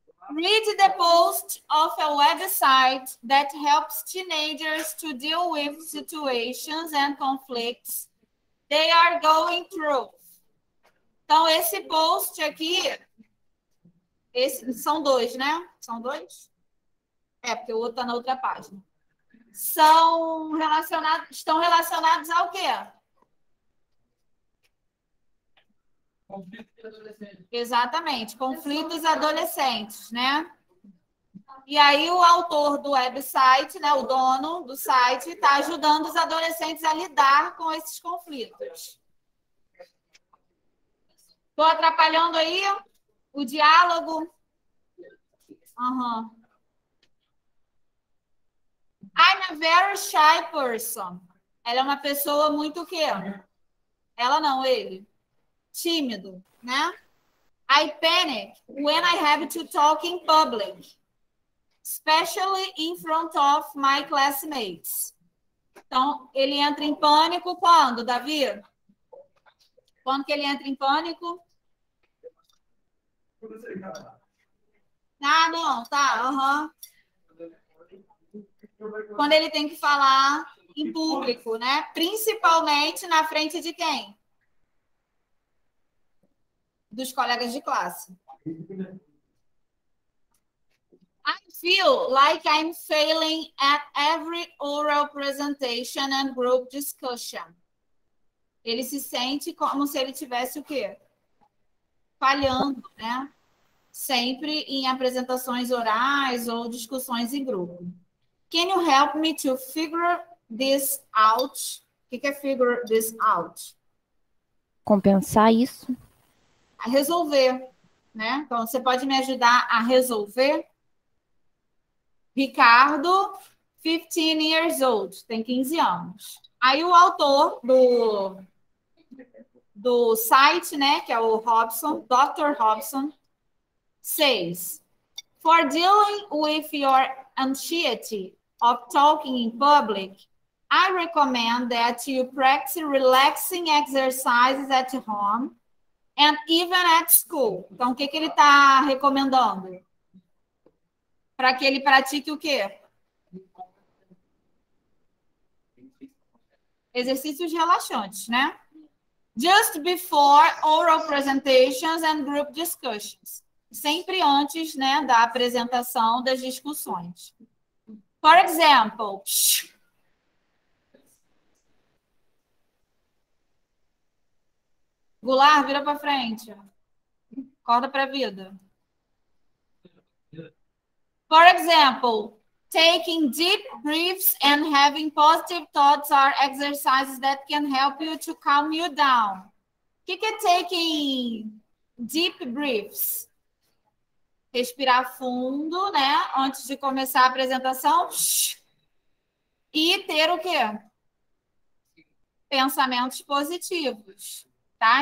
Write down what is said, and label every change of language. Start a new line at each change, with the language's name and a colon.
English: Read the post of a website that helps teenagers to deal with situations and conflicts they are going through.
Portuguese: Então, esse post aqui, são dois, né? São dois? Porque o outro está na outra página. Estão relacionados ao quê? Conflitos adolescentes. Exatamente, conflitos adolescentes, né? E aí o autor do website, né, o dono do site, está ajudando os adolescentes a lidar com esses conflitos. Estou atrapalhando aí o diálogo?
English: I'm a very shy person.
Portuguese: Ela é uma pessoa muito o quê? Ela não, ele. Tímido, né?
English: I panic when I have to talk in public, especially in front of my classmates.
Portuguese: Então, ele entra em pânico quando, Davi? Quando que ele entra em pânico? Ah, não, tá, Quando ele tem que falar em público, né? Principalmente na frente de quem? Dos colegas de classe.
English: I feel like I'm failing at every oral presentation and group discussion.
Portuguese: Ele se sente como se ele tivesse o quê? Falhando, né? Sempre em apresentações orais ou discussões em grupo.
English: Can you help me to figure this out?
Portuguese: O que é
English: figure this out?
Portuguese: Compensar isso. A resolver, né? Então, você pode me ajudar a resolver? Ricardo,
English: 15 years old,
Portuguese: tem 15 anos. Aí o autor do site, né, que é o Robson, Dr.
English: Robson, says, for dealing with your anxiety of talking in public, I recommend that you practice relaxing exercises at home and even at school.
Portuguese: Então, o que ele está recomendando? Para que ele pratique o quê? Exercícios relaxantes, né?
English: Just before oral presentations and group discussions.
Portuguese: Sempre antes, né, da apresentação das discussões.
English: For example,
Portuguese: Goulart, vira para frente. Acorda para a vida.
English: For example, taking deep breaths and having positive thoughts are exercises that can help you to calm you down.
Portuguese: O que é
English: taking deep breaths?
Portuguese: Respirar fundo, né? Antes de começar a apresentação. E ter o quê? Pensamentos positivos, tá?